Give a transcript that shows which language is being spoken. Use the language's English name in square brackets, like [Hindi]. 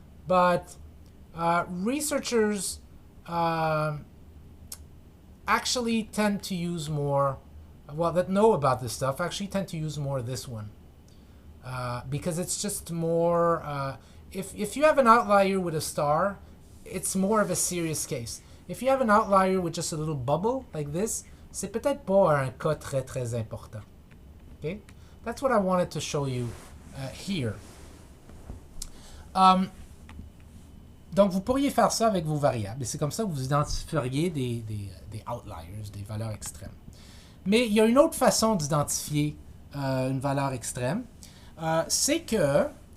[English] but researchers actually tend to use more, well, that know about this stuff actually tend to use more this one because it's just more, if you have an outlier with a star, it's more of a serious case. If you have an outlier with just a little bubble like this, [French] c'est peut-être pas un cas très très important. [English] Okay? That's what I wanted to show you here. [French] Donc, vous pourriez faire ça avec vos variables. Et c'est comme ça que vous identifieriez des outliers, des valeurs extrêmes. Mais il y a une autre façon d'identifier une valeur extrême. C'est que...